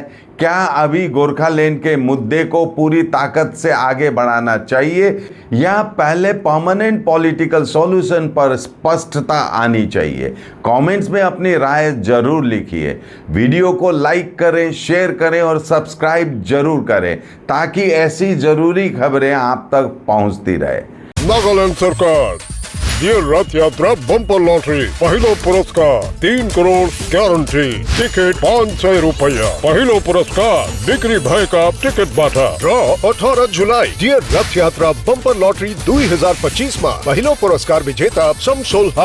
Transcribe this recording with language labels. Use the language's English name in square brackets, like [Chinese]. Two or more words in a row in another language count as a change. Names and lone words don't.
[Hindi] क्या अभी गोरखालैंड के मुद्दे को पूरी ताकत से आगे बढ़ाना चाहिए या पहले [English] permanent political solution [Hindi] पर स्पष्टता आनी चाहिए? कमेंट्स में अपनी राय जरूर लिखिए। वीडियो को लाइक करें, शेयर करें और सब्सक्राइब जरूर करें ताकि ऐसी जरूरी खबरें आप तक पहुंचती रहे। [Nepali] नागालैंड सरकार ये रथ यात्रा बम्पर लॉटरी पहिलो पुरस्कार 3 करोड़ ग्यारंटी टिकट 500 रुपया पहिलो पुरस्कार बिक्री भएका टिकटबाट र 18 जुलाई डियर रथ यात्रा बम्पर लॉटरी 2025 मा पहिलो पुरस्कार विजेता शमसुल हक।